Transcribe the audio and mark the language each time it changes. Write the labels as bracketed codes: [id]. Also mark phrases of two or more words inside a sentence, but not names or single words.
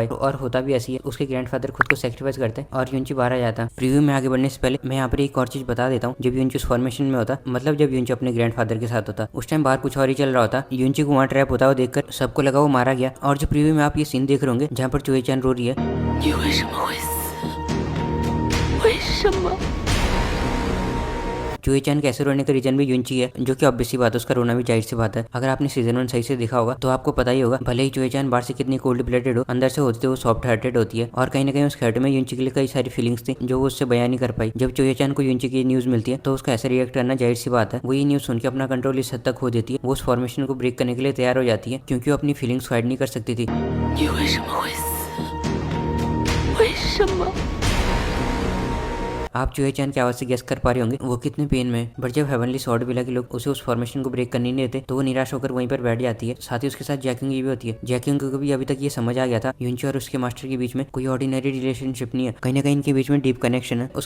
[hi] और होता भी ऐसी है, उसके ग्रैंडफादर खुद को सेक्रीफाइस करते और यूनची बाहर आ जाता। प्रीव्यू में आगे बढ़ने से पहले मैं यहाँ पर एक और चीज बता देता हूँ। जब यूनची उस फॉर्मेशन में होता, मतलब जब यूनची अपने ग्रैंडफादर के साथ होता, उस टाइम बाहर कुछ और ही चल रहा होता। यूनची को वहाँ ट्रैप होता हुआ देखकर सबको लगा वो मारा गया। और जो प्रीव्यू में आप ये सीन देख रहे होंगे जहाँ पर चुई चान रो रही है, [zh] 你为什么会死？为什么？ [hi] चुई चान कैसे रोने का रीजन भी यूनची है, जो कि ऑब्वियस सी बात है, उसका रोना भी जाहिर सी बात है। अगर आपने सीजन 1 सही से देखा होगा तो आपको पता ही होगा, भले ही चुई चान बाहर से कितनी [en] cold blooded [hi] हो, अंदर से होती तो वो [en] soft hearted [hi] होती है। और कहीं ना कहीं उस हर्ट में यूनची के लिए कई सारी फीलिंग्स थी जो वो उससे बयान नहीं कर पाई। जब चुई चान को यूनची की न्यूज मिलती है तो उसका ऐसे रिएक्ट करना जाहिर सी बात है। वो ये न्यूज सुन के अपना कंट्रोल इस हद तक खो देती है, वो उस फॉर्मेशन को ब्रेक करने के लिए तैयार हो जाती है, क्योंकि वो अपनी फीलिंग्स हाइड नहीं कर सकती थी। [zh] 你为什么会死？为什么？ [hi] आप चुई चान की आवाज से गेस कर पा रहे होंगे वो कितने पेन में है। बट जब हेवनली स्वॉर्ड विला के लोग उसे उस फॉर्मेशन को ब्रेक करने नहीं देते तो वो निराश होकर वहीं पर बैठ जाती है। साथ ही उसके साथ जैकिंग भी होती है। जैकिंग को भी अभी तक ये समझ आ गया था यूनची और उसके मास्टर के बीच में कोई [en] ordinary relationship [hi] नहीं है, कहीं ना कहीं इनके बीच में [en] deep connection [hi] है।